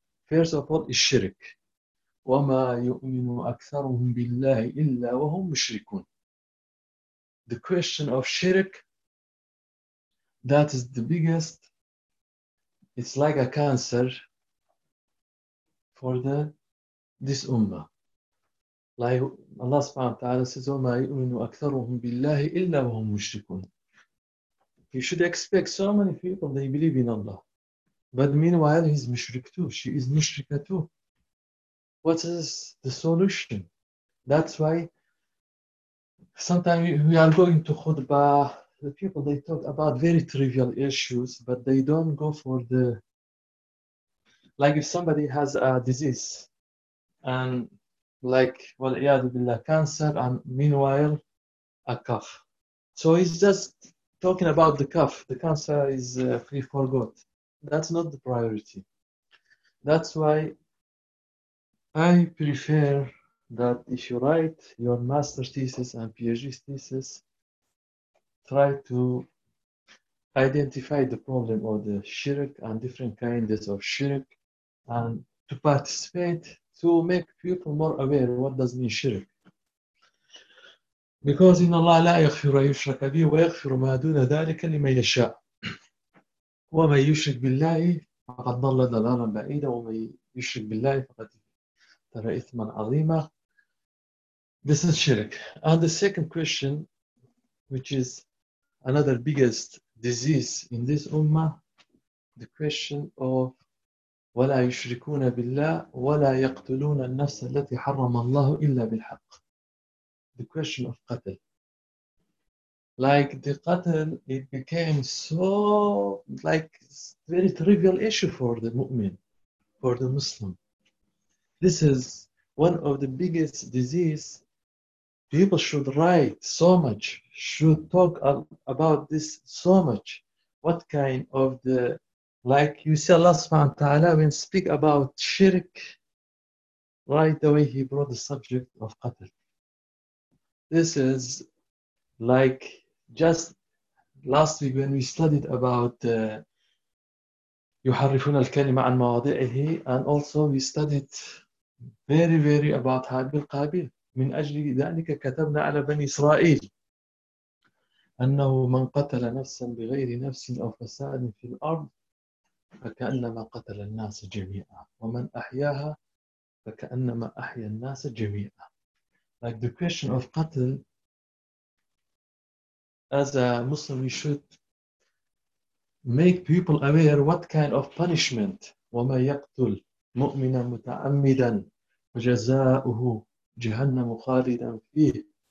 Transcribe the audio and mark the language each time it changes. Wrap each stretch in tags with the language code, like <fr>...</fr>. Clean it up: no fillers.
<en>First of all, is shirk.</en> <ar>وَمَا يُؤْمِنُ أَكْثَرُهُمْ بِاللَّهِ إِلَّا وَهُمْ مُشْرِكُونَ.</ar> <en>The question of shirk, that is the biggest, it's like a cancer for this ummah. Like Allah subhanahu wa ta'ala says,</en> <ar>وَمَا يُؤْمِنُ أَكْثَرُهُمْ بِاللَّهِ إِلَّا وَهُمْ مُشْرِكُونَ.</ar> <en>You should expect so many people, they believe in Allah. But meanwhile, he's mushrik too. She is mushrika too. What is the solution? That's why sometimes we are going to khutbah. The people, they talk about very trivial issues, but they don't go for the... Like if somebody has a disease, and like, well, iyadu billah, cancer, and meanwhile, a cough. So he's just talking about the cough. The cancer is free for God. That's not the priority. That's why I prefer that if you write your master's thesis and PhD thesis, try to identify the problem of the shirk and different kinds of shirk, and to participate to make people more aware of what does mean shirk. Because in Allah</en> <ar>لا يغفر يشرك به ويغفر ما دون ذلك لمن يشاء. وَمَنْ يُشْرِكْ بِاللَّهِ فَقَدْ ضَلَّ ضَلَالًا بَعِيدًا وَمَنْ يُشْرِكْ بِاللَّهِ فَقَدْ ضَلَّ إِثْمًا عَظِيمًا.</ar> <en>This is shirk. And the second question, which is another biggest disease in this ummah, the question of</en> <ar>وَلَا يُشْرِكُونَ بِاللَّهِ وَلَا يَقْتُلُونَ النَّفْسَ الَّتِي حَرَّمَ اللَّهُ إِلَّا بِالْحَقِّ.</ar> <en>The question of qatl. Like the qatl, it became so, like, very trivial issue for the mu'min, for the Muslim. This is one of the biggest disease. People should write so much, should talk about this so much. What kind of the, like you see Allah subhanahu wa ta'ala when speak about shirk, right away he brought the subject of qatl. This is like, just last week when we studied about</en> <ar>يُحَرِّفُونَ الْكَلِمَ عَنْ مَوَاضِعِهِ,</ar> <en>and also we studied very, very about</en> <ar>هَابِلْ قَابِلْ مِنْ أَجْلِ ذَٰلِكَ كَتَبْنَا عَلَى بَنِي إِسْرَائِيلِ أَنَّهُ مَنْ قَتَلَ نَفْسًا بِغَيْرِ نَفْسٍ أَوْ فَسَادٍ فِي الْأَرْضِ فَكَأَنَّمَا قَتَلَ النَّاسَ جَمِيعًا وَمَنْ أَحْيَاهَا فَكَأَنَّمَا أَحْيَى النَّاسَ جَمِيعًا.</ar> <en>Like the question of قتل, as a Muslim, we should make people aware what kind of punishment.</en> <ar>وَمَنْ يَقْتُلْ مُؤْمِنًا مُتَعَمِّدًا فَجَزَاؤُهُ جَهَنَّمُ خَالِدًا فِيهِ.</ar>